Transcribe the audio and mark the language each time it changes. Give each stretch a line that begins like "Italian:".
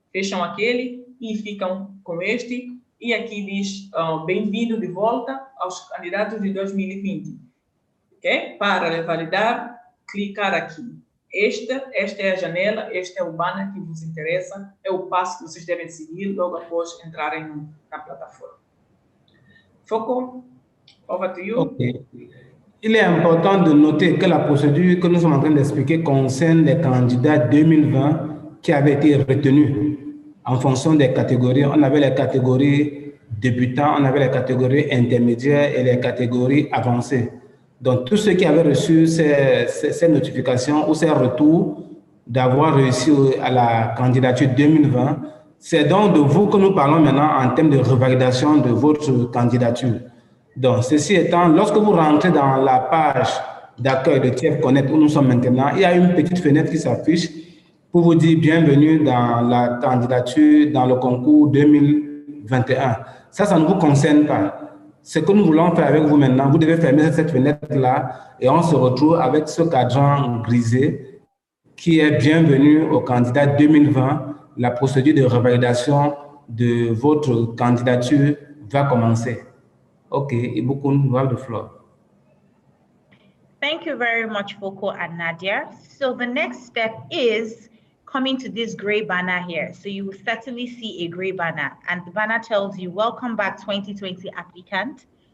Portuguese: Fecham aquele e ficam com este. E aqui diz, bem-vindo de volta aos candidatos de 2020. Okay? Para validar, clicar aqui. Esta é a janela, este é o banner que vos interessa, é o passo que vocês devem seguir logo após entrarem na plataforma.
English: Foco, over to you. Okay.
French: Il est important de noter que la procédure que nous sommes en train d'expliquer concerne les candidats 2020 qui avaient été retenus en fonction des catégories. On avait les catégories débutants, on avait les catégories intermédiaires et les catégories avancées. Donc, tous ceux qui avaient reçu ces notifications ou ces retours d'avoir réussi à la candidature 2020, c'est donc de vous que nous parlons maintenant en termes de revalidation de votre candidature. Donc, ceci étant, lorsque vous rentrez dans la page d'accueil de TIEF Connect où nous sommes maintenant, il y a une petite fenêtre qui s'affiche pour vous dire bienvenue dans la candidature dans le concours 2021. Ça ne vous concerne pas. Ce que nous voulons faire avec vous maintenant, vous devez fermer cette fenêtre-là et on se retrouve avec ce cadran grisé qui est bienvenue au candidat 2020. La procédure de revalidation de votre candidature va commencer.
English: Okay, Ibukun, you have the floor. Thank you very much, Foko and Nadia. So the next step is coming to this gray banner here. So you will certainly see a gray banner, and the banner tells you, welcome back 2020 applicant.